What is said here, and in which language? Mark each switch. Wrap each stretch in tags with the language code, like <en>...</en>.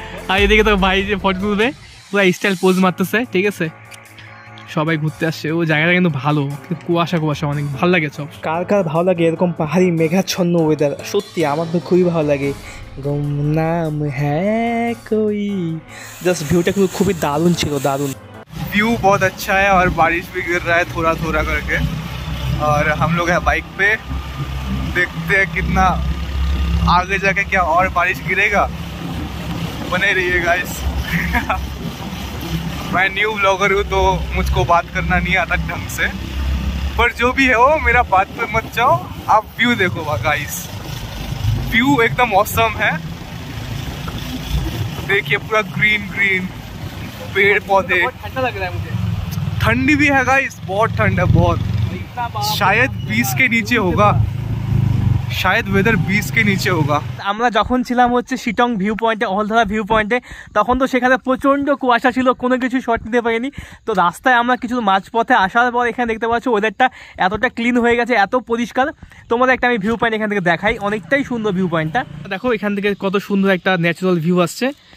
<bn>আর এদিকে তো ভাই যে ফটো তুলবে পুরো স্টাইল পোজ মারতেছে, ঠিক আছে। সবাই ঘুরতে আসছে, ও জায়গাটা কিন্তু ভালো, কুয়াশা অনেক ভালো লাগে। সব কার কার ভালো লাগে এরকম পাহাড়ি মেঘাচ্ছন্ন ওয়েদার? সত্যি আমার তো খুবই ভালো লাগে। গুমনাম হ্যাঁ কোই, জাস্ট ভিউটা কিন্তু খুবই দারুণ ছিল, দারুণ।</bn> <hi>व्यू बहुत अच्छा है और बारिश भी गिर रहा है थोड़ा थोड़ा करके। और हम लोग हैं बाइक पे, देखते हैं कितना आगे जाके क्या और बारिश गिरेगा। बने रहिए गाइस। मैं न्यू ब्लॉगर हूँ तो मुझको बात करना नहीं आता ढंग से, पर जो भी है वो मेरा बात पे मत जाओ, आप व्यू देखो गाइस। व्यू एकदम ऑसम है, देखिए पूरा ग्रीन पेड़ पौधे। ठंडा लग रहा है मुझे। ठंडी भी है गाइस, बहुत ठंड है, बहुत। शायद 20 के नीचे होगा, शायद वेदर 20 के नीचे होगा।</hi> <bn>আমরা যখন ছিলাম হচ্ছে শিটং ভিউ পয়েন্টে, অহলধারা ভিউ পয়েন্টে, তখন তো সেখানে প্রচণ্ড কুয়াশা ছিল, কোনো কিছু শট নিতে পারিনি। তো রাস্তায় আমরা কিছু মাঝপথে আসার পর এখানে দেখতে পাচ্ছ ওয়েদারটা এতটা ক্লিন হয়ে গেছে, এত পরিষ্কার। তোমাদের একটা আমি ভিউ পয়েন্ট এখান থেকে দেখাই, অনেকটাই সুন্দর ভিউ পয়েন্টটা। দেখো এখান থেকে কত সুন্দর একটা ন্যাচারাল ভিউ আসছে।</bn>